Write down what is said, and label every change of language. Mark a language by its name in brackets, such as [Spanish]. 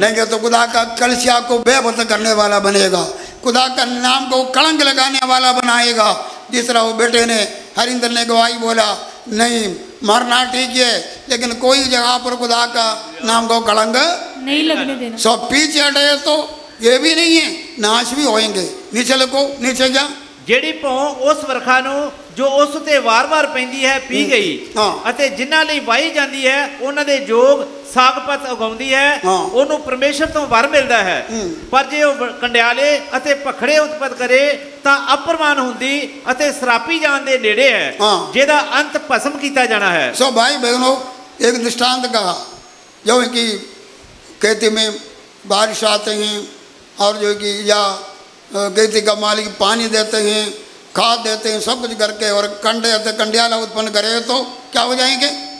[Hindi] नहीं तो खुदा का कलिसिया को बेबत करने वाला बनेगा, खुदा का नाम को कलंक लगाने वाला बनाएगा। जिस तरह वो बेटे ने हरिंदर ने गवाही बोला, नहीं मरना ठीक है लेकिन कोई जगह पर खुदा का नाम को कलंक नहीं लगने देना। सब पीछे हटे तो ये भी नहीं है, नाश भी होएंगे। नीचे लिखो, नीचे क्या, [Punjabi] ਜਿਹੜੀ ਭੌਂ ਉਸ ਵਰਖਾ ਨੂੰ ਜੋ ਉਸ ਤੇ ਵਾਰ-ਵਾਰ ਪੈਂਦੀ ਹੈ ਪੀ ਗਈ ਅਤੇ ਜਿਨ੍ਹਾਂ ਲਈ ਵਾਹੀ ਜਾਂਦੀ ਹੈ ਉਹਨਾਂ ਦੇ ਜੋਗ ਸਾਗਪਤ ਉਗਾਉਂਦੀ ਹੈ, ਉਹਨੂੰ ਪਰਮੇਸ਼ਰ ਤੋਂ ਵਰ ਮਿਲਦਾ ਹੈ। ਪਰ ਜੇ ਉਹ ਕੰਡਿਆਲੇ ਅਤੇ ਭਖੜੇ ਉਤਪਤ ਕਰੇ ਤਾਂ ਅਪਰਮਾਨ ਹੁੰਦੀ ਅਤੇ ਸਰਾਪੀ ਜਾਣ ਦੇ ਨੇੜੇ ਹੈ, ਜਿਹਦਾ ਅੰਤ ਭਸਮ ਕੀਤਾ ਜਾਣਾ है। [Hindi] सो भाई बहनों, एक दृष्टांत कहा, जो कि खेती में बारिश आते हैं और जो कि या खेती का मालिक पानी देते हैं, खाद देते हैं, सब कुछ करके, और कंडे कंडियाला उत्पन्न करे तो क्या हो जाएंगे?